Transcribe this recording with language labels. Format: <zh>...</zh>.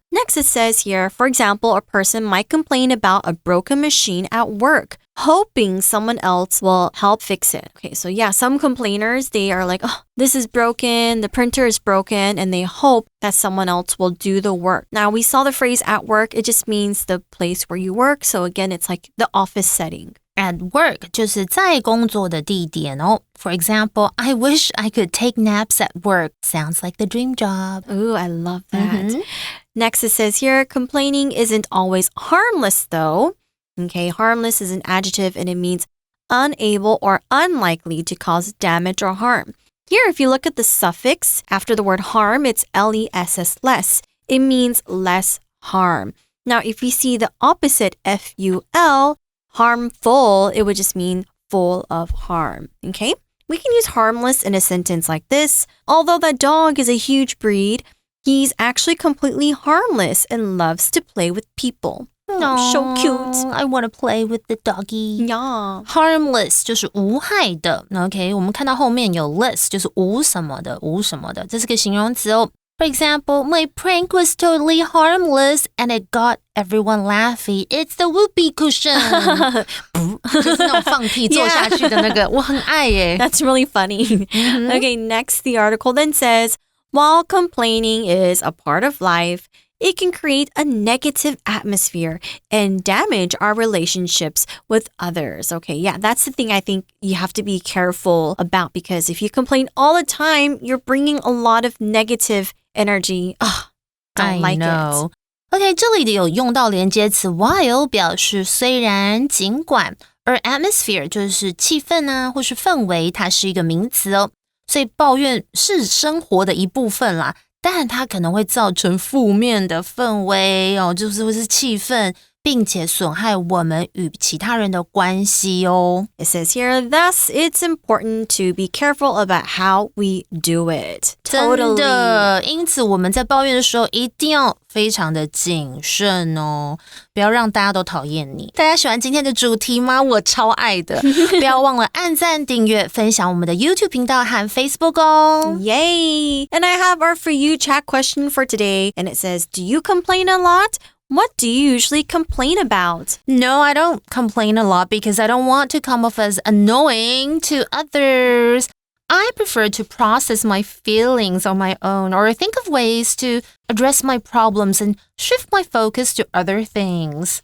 <en>Next it says here, for example, a person might complain about a broken machine at work, hoping someone else will help fix it. Okay, so yeah, some complainers, they are like, oh, this is broken, the printer is broken, and they hope that someone else will do the work. Now, we saw the phrase at work, it just means the place where you work. So again, it's like the office setting.</en> <zh>At work 就是在工作的地点哦。</zh> <en>For example, I wish I could take naps at work. Sounds like the dream job. Ooh, I love that. Next, it says here, complaining isn't always harmless though. Okay, harmless is an adjective and it means unable or unlikely to cause damage or harm. Here, if you look at the suffix after the word harm, it's less, less. It means less harm. Now, if you see the opposite, ful, harmful, it would just mean full of harm. Okay? We can use harmless in a sentence like this. Although that dog is a huge breed, he's actually completely harmless and loves to play with people. Oh, so cute. I want to play with the doggy. Yeah.</en> <zh>Harmless 就是无害的。OK， 我们看到后面有 less 就是无什么的，无什么的，这是个形容词哦。</zh> <en>For example, my prank was totally harmless and it got everyone laughing. It's the whoopee cushion.</en> <zh>就是那种放屁坐下去的那个，我很爱耶。</zh> <en>That's really funny. Okay, next the article then says, while complaining is a part of life, it can create a negative atmosphere and damage our relationships with others. Okay, yeah, that's the thing I think you have to be careful about because if you complain all the time, you're bringing a lot of negative energy. Don't like it.</en> <zh>OK, 这里有用到连接词 while 表示虽然尽管，而 atmosphere 就是气氛啊或是氛围，它是一个名词哦。所以抱怨是生活的一部分啦，但它可能会造成负面的氛围哦，就是会是气氛，并且损害我们与其他人的关系哦。</zh> <en>It says here, thus it's important to be careful about how we do it.</en> <zh>真的，因此我们在抱怨的时候一定要非常的谨慎哦，不要让大家都讨厌你。大家喜欢今天的主题吗？我超爱的，不要忘了按赞、订阅、分享我们的 YouTube 频道和 Facebook 哦。</zh> <en>Yay! And I have our For You chat question for today, and it says, do you complain a lot? What do you usually complain about? No, I don't complain a lot because I don't want to come off as annoying to others. I prefer to process my feelings on my own or think of ways to address my problems and shift my focus to other things.</en>